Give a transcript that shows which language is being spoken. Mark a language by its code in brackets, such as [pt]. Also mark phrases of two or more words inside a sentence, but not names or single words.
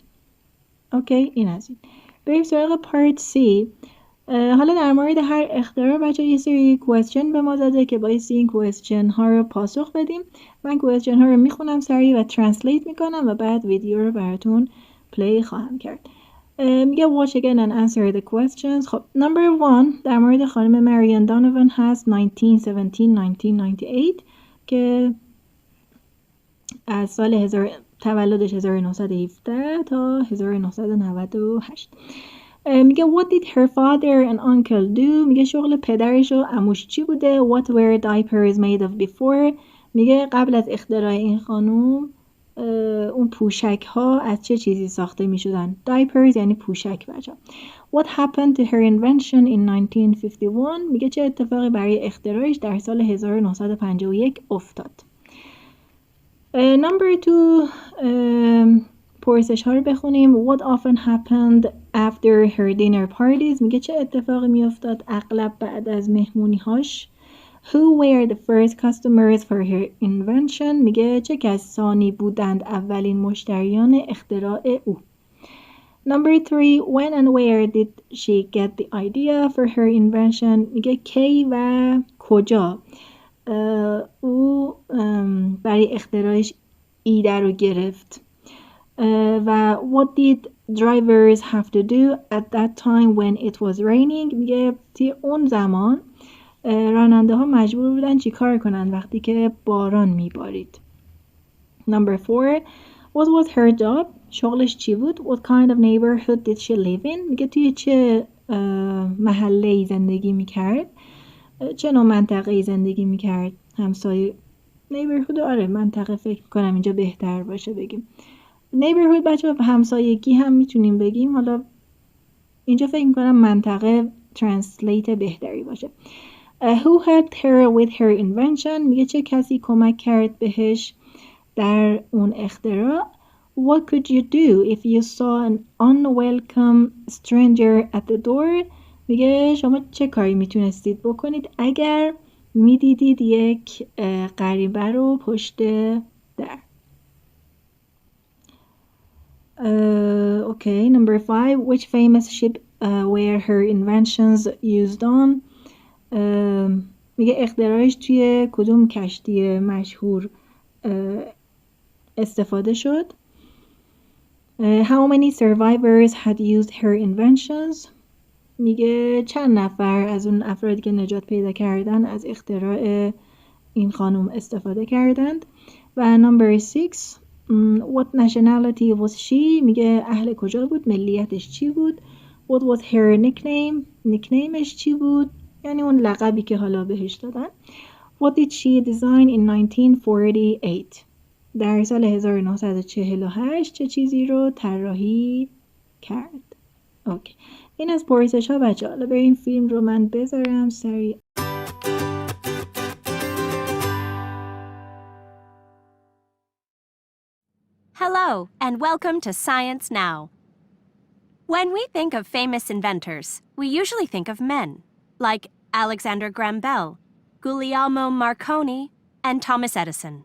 [fa] اوکی، این از این. بریم سراغ پارت سی. حالا در مورد هر اختراع بچه یه سری کوئسچن به ما داده که بایستی این کوئسچن ها رو پاسخ بدیم. من کوئسچن ها رو میخونم سریع و ترنسلیت میکنم و بعد ویدیو رو براتون پلی خواهم کرد. [en] میگه watch again and answer the questions. [fa] خب [en] number 1 [fa] در مورد خانم مریان دانوان هست 1998 که از سال تولدش 1917 تا 1998. [en] میگه what did her father and uncle do؟ [fa] میگه شغل پدرش و عموش چی بوده؟ [en] what were diapers made of before؟ [fa] میگه قبل از اختراع این خانوم اون پوشک ها از چه چیزی ساخته می شدن؟ diapers یعنی پوشک بچه. [en] what happened to her invention in 1951؟ [fa] میگه چه اتفاقی برای اختراعش در سال 1951 افتاد. [en] number 2 [fa] پرسش ها رو بخونیم. [en] what often happened after her dinner parties؟ [fa] میگه چه اتفاقی می افتاد اغلب بعد از مهمونی هاش؟ [en] who were the first customers for her invention؟ [fa] میگه چه کسانی بودند اولین مشتریان اختراع او؟ [en] number 3 when and where did she get the idea for her invention؟ [fa] میگه کی و کجا او برای اختراعش ایده رو گرفت؟ [en] و what did drivers have to do at that time when it was raining؟ [fa] میگه توی اون زمان راننده ها مجبور بودن چی کار کنن وقتی که باران میبارید؟ [en] number 4 what was her job؟ [fa] شغلش چی بود؟ [en] what kind of neighborhood did she live in؟ [fa] میگه توی چه محله‌ای زندگی میکرد؟ چه نوع منطقه‌ای زندگی میکرد؟ همسایه neighborhood آره منطقه فکر کنم اینجا بهتر باشه بگیم. neighborhood بچه همسایگی هم میتونیم بگیم. حالا اینجا فکر میکنم منطقه translate بهتری باشه. [en] who helped her with her invention؟ [fa] میگه چه کسی کمک کرد بهش در اون اختراع؟ [en] what could you do if you saw an unwelcome stranger at the door؟ [fa] میگه شما چه کاری میتونستید بکنید اگر میدیدید یک غریبه رو پشت در؟ [en] okay, number 5 which famous ship were her inventions used on؟ [fa] میگه اختراعش توی کدوم کشتی مشهور استفاده شد؟ [en] how many survivors had used her inventions؟ [fa] میگه چند نفر از اون افرادی که نجات پیدا کردن از اختراع این خانم استفاده کردند؟ [en] و number 6 what nationality was she؟ [fa] میگه اهل کجا بود؟ ملیتش چی بود؟ [en] what was her nickname؟ [fa] نیکنیمش چی بود؟ یعنی اون لقبی که حالا بهش دادن. what did she design in 1948؟ در سال 1948 چه چیزی رو طراحی کرد؟ اوکی، این از پرسش ها بچه. حالا بریم فیلم رو من بذارم سریع. [en] Hello, and welcome to Science Now. When we think of famous inventors, we usually think of men, like Alexander Graham Bell, Guglielmo Marconi, and Thomas Edison.